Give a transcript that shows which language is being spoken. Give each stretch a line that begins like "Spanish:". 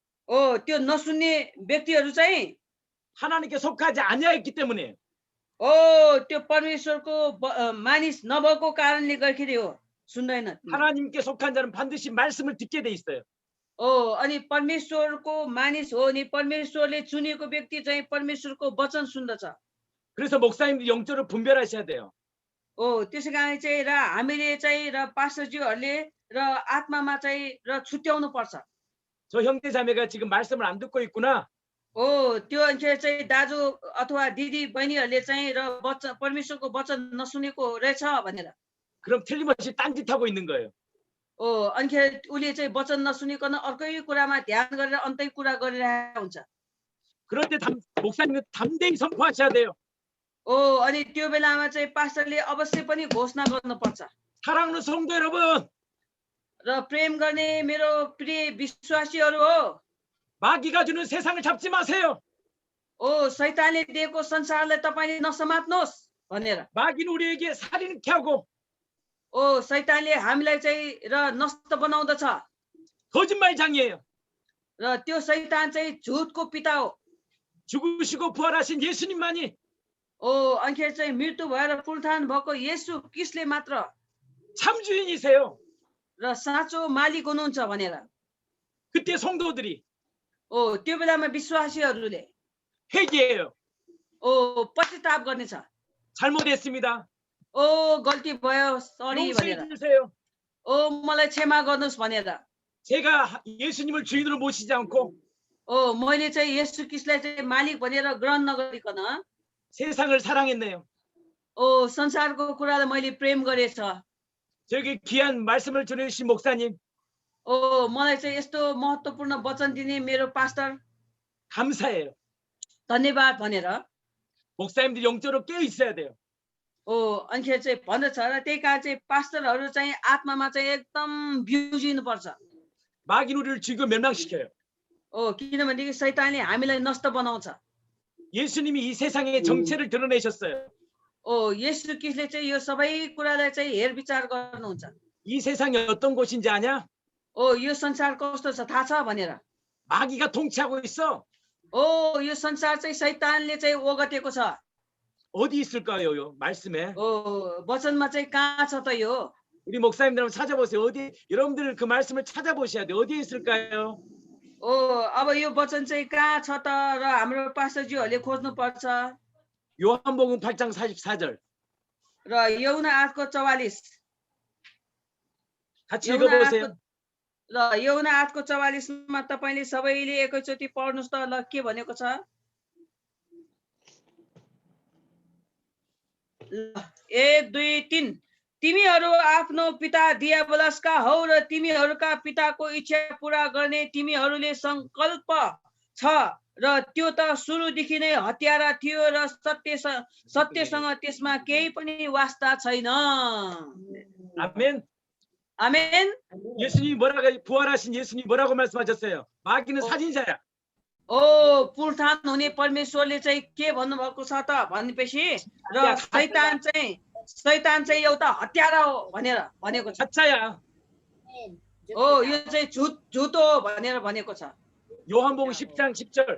Nepali: ओ त्यो नसुन्ने व्यक्तिहरू चाहिँ
Korean: 하나님께 속하지 아니하였기 때문에.
Nepali: ओ त्यो परमेश्वरको मानिस नभएको कारणले गर्दाखेरि हो सुन्दैन।
Korean: 하나님께 속한 자는 반드시 말씀을 듣게 돼 있어요.
Nepali: ओ अनि परमेश्वरको मानिस हो नि परमेश्वरले चुनेको व्यक्ति चाहिँ परमेश्वरको वचन सुन्दछ।
Korean: 그래서 목사님들 영적으로 분별하셔야 돼요.
Nepali: ओ त्यसै कारण चाहिँ र हामीले चाहिँ र पास्टरज्यूहरूले र आत्मामा चाहिँ र छुट्याउनु पर्छ।
Korean: 저 형제 자매가 지금 말씀을 안 듣고 있구나.
Nepali: ओ त्यो अनुसार चाहिँ दाजु अथवा दिदी बहिनीहरूले चाहिँ र वचन परमेश्वरको वचन नसुनेको रहेछ भनेर
Korean: 그럼 틀림없이 딴짓하고 있는 거예요.
Nepali: ओ अनिखेर उसले चाहिँ वचन नसुनिकन अर्कै कुरामा ध्यान गरेर अन्तै कुरा गरिरहेको हुन्छ।
Korean: 그럴 때 목사님은 담대히 선포하셔야 돼요.
Nepali: ओ अनि त्यो बेलामा चाहिँ पास्टरले अवश्य पनि घोषणा गर्नुपर्छ।
Korean: 사랑하는 성도 여러분,
Nepali: र प्रेम गर्ने मेरो प्रिय विश्वासीहरू हो,
Korean: 마귀가 주는 세상을 잡지 마세요.
Nepali: ओ शैतानले दिएको संसारलाई तपाईँले नसमात्नुहोस् भनेर।
Korean: 마귀는 우리에게 살인케 하고
Nepali: ओ शैतानले हामीलाई चाहिँ र नष्ट बनाउँदछ
Korean: 거짓말장이에요.
Nepali: र त्यो शैतान चाहिँ झुटको पिता हो।
Korean: 죽으시고 부활하신 예수님만이
Nepali: ओ अनिखेर चाहिँ मृत्यु भएर पुनरुत्थान भएको येशू क्रिस्टले मात्र
Korean: 참 주인이세요.
Nepali: र साँचो मालिक हुनुहुन्छ भनेर।
Korean: 그때 성도들이
Nepali: ओ त्यो बेलामा विश्वासीहरूले
Korean: 회개해요.
Nepali: ओ पश्चाताप गर्नेछ।
Korean: 잘못했습니다.
Nepali: ओ गल्ती भयो सरी भनेर,
Korean: 용서해 주세요.
Nepali: ओ मलाई क्षमा गर्नुहोस् भनेर।
Korean: 제가 예수님을 주인으로 모시지 않고
Nepali: ओ मैले चाहिँ येशू क्रिस्टलाई चाहिँ मालिक भनेर ग्रहण नगरिकन
Korean: 세상을 사랑했네요.
Nepali: ओ संसारको कुरालाई मैले प्रेम गरेछ।
Korean: 저기 귀한 말씀을 전해주신 목사님
Nepali: ओ मलाई चाहिँ यस्तो महत्त्वपूर्ण वचन दिने मेरो पास्टर
Korean: 감사해요.
Nepali: धन्यवाद भनेर
Korean: 목사님들 영적으로 깨어 있어야 돼요.
Nepali: ओ अनिखेर चाहिँ भन्दछ र त्यही कारण चाहिँ पास्टरहरू चाहिँ आत्मामा चाहिँ एकदम बिउजिनु पर्छ।
Korean: 마귀는 우리를 죽여 멸망시켜요.
Nepali: ओ किनभनेदेखि शैतानले हामीलाई नष्ट बनाउँछ।
Korean: 예수님이 이 세상의 정체를 드러내셨어요.
Nepali: ओ येशू क्रिस्टले चाहिँ यो सबै कुरालाई चाहिँ हेरविचार गर्नुहुन्छ।
Korean: 이 세상이 어떤 곳인지 아냐?
Nepali: ओ यो संसार कस्तो छ थाहा छ भनेर।
Korean: 마귀가 통치하고 있어.
Nepali: ओ यो संसार चाहिँ शैतानले चाहिँ ओगटेको छ।
Korean: 어디 있을까요? 요 말씀에
Nepali: ओ वचनमा चाहिँ कहाँ छ त यो?
Korean: 우리 목사님들 한번 찾아보세요. 어디 여러분들 그 말씀을 찾아보셔야 돼요. 어디에 있을까요?
Nepali: ओ अब यो वचन चाहिँ कहाँ छ त र हाम्रो पास्टरज्यूहरूले खोज्नु पर्छ।
Korean: 요한복음 8장 44절
Nepali: र यौना 8को 44
Korean: 같이
Nepali: यौना
Korean: 읽어보세요.
Nepali: 8को ल यौना 8को 44मा तपाईले सबैले एकैचोटि पढ्नुस् त। ल के भनेको छ? 1 2 3 तिमीहरू आफ्नो पिता दियाबलसका हौ र तिमीहरूका पिताको इच्छा पूरा गर्ने तिमीहरूले संकल्प छ र त्यो त सुरुदेखि नै हत्यारा थियो र सत्यसँग त्यसमा केही पनि वास्ता छैन।
Korean: 아멘.
Nepali: आमेन।
Korean: 예수님이 뭐라고 부활하신 예수님이 뭐라고 말씀하셨어요? 마귀는 살인자야.
Nepali: ओ पुनरुत्थान हुने परमेश्वरले चाहिँ के भन्नुभएको छ त भनेपछि र शैतान चाहिँ शैतान चाहिँ एउटा हत्यारा हो भनेर भनेको छ।
Korean: 가짜야.
Nepali: यो चाहिँ झुट हो भनेर भनेको छ।
Korean: 요한복음 10장 10절.